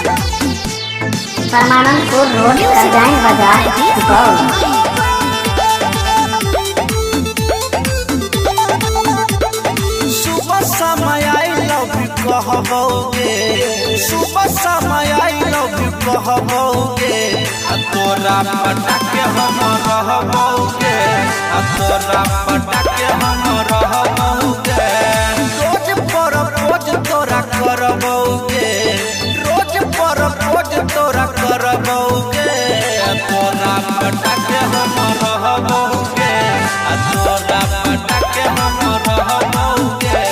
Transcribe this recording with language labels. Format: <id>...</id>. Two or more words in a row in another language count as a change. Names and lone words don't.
<mai>परमानंदपुर रोड करजाइन बाजार सुपौल। समय</mai> <en>I love you</en> <mai>कहबोगे, सुबह समय</mai> <en>I love you</en> <mai>कहबोगे, तोरा पटाके हम रहबोगे, तोरा पटाके हम रहबोगे। रोज प्रपोज तोरा करबोगे, रोज प्रपोज तोरा करबोगे, तोरा पटाके हम रहबोगे, तोरा पटाके हम रहबोगे।</mai>